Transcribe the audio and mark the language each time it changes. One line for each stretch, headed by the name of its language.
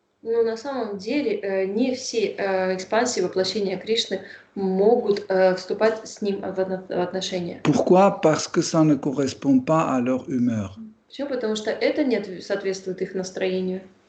Russian: Но на самом деле не все экспансии воплощения Кришны могут вступать с ним в отношения.
French: Pourquoi? Parce que ça ne correspond pas à leur humeur.
Russian: Почему? Потому что это не соответствует их настроению.